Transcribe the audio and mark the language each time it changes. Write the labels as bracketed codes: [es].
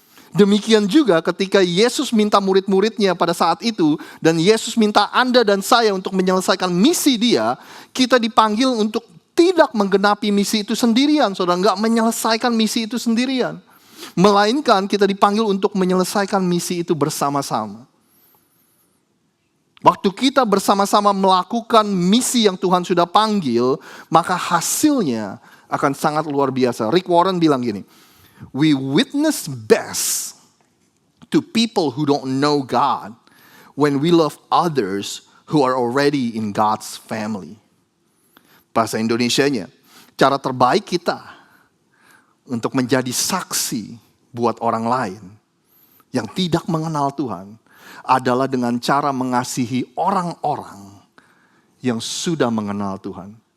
[id] Demikian juga ketika Yesus minta murid-muridnya pada saat itu, dan Yesus minta Anda dan saya untuk menyelesaikan misi dia, kita dipanggil untuk tidak menggenapi misi itu sendirian, saudara, nggak menyelesaikan misi itu sendirian. Melainkan kita dipanggil untuk menyelesaikan misi itu bersama-sama. Waktu kita bersama-sama melakukan misi yang Tuhan sudah panggil, maka hasilnya akan sangat luar biasa. [en] Rick Warren [id] bilang gini, [en] we witness best to people who don't know God when we love others who are already in God's family. [id] Bahasa Indonesianya, cara terbaik kita untuk menjadi saksi buat orang lain yang tidak mengenal Tuhan adalah dengan cara mengasihi orang-orang yang sudah mengenal Tuhan.